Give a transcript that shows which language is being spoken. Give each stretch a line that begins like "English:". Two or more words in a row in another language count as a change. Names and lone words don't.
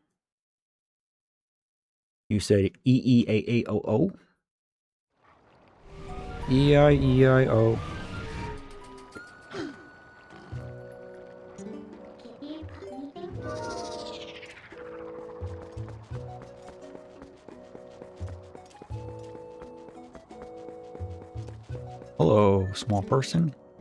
English: You said E-E-A-A-O-O? E-I-E-I-O. Hello, small person.